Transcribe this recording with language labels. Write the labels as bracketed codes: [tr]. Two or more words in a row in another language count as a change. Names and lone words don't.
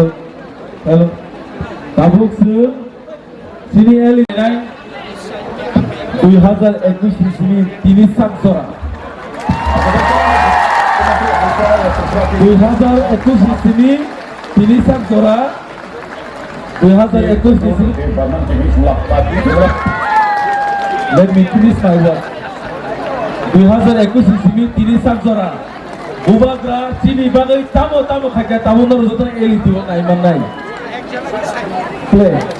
[trp] Hello. Tabuk sini eli nai. 2021 sini tini saksora. 2021 sini tini saksora. 2021 sini. [en] Let me finish my word. [trp] 2021 sini tini saksora. Bubagra sini bagai tamu kaya tamu norzotan eli tiwa nai manai. Play.